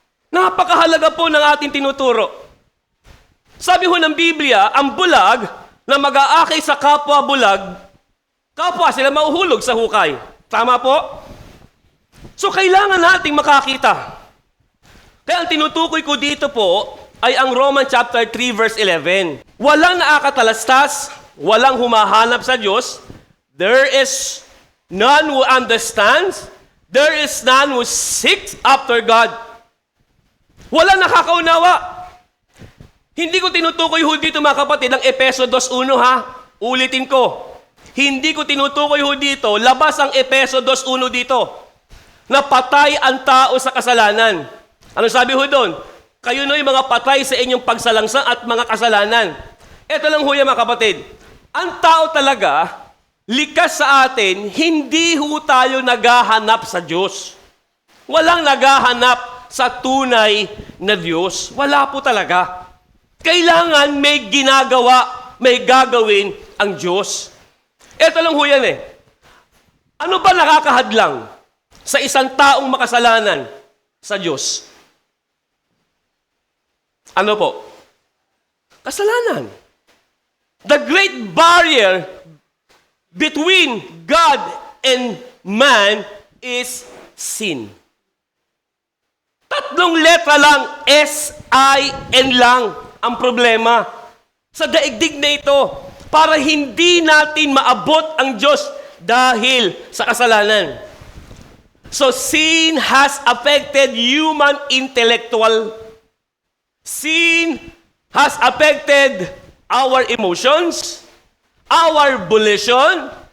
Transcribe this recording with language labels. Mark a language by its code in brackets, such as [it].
[tl] Napakahalaga po ng ating tinuturo. Sabi ho ng Biblia, ang bulag na mag-aakay sa kapwa bulag, kapwa sila mauhulog sa hukay. Tama po? So kailangan nating makakita. Kaya ang tinutukoy ko dito po ay ang Romans chapter 3 verse 11. Walang nakakatalastas, walang humahanap sa Diyos. [en] There is none who understands. There is none who seeks after God. [tl] Walang nakakaunawa. Hindi ko tinutukoy ho dito mga kapatid ang Efeso 2.1 ha. Ulitin ko. Hindi ko tinutukoy ho dito, labas ang Efeso 2.1 dito. Na patay ang tao sa kasalanan. Ano sabi ho doon? Kayo no'y mga patay sa inyong pagsalangsang at mga kasalanan. Ito lang ho yan mga kapatid. Ang tao talaga, likas sa atin, hindi ho tayo naghahanap sa Diyos. Walang naghahanap sa tunay na Diyos. Wala po talaga. Kailangan may ginagawa, may gagawin ang Diyos. Ito lang ho yan eh. Ano ba nakakahadlang sa isang taong makasalanan sa Diyos? Ano po? Kasalanan. [en] The great barrier between God and man is sin. [tl] Tatlong letra lang, S-I-N lang ang problema sa daigdig na ito para hindi natin maabot ang Diyos dahil sa kasalanan. [en] So sin has affected human intellectual. Sin has affected our emotions, our volition,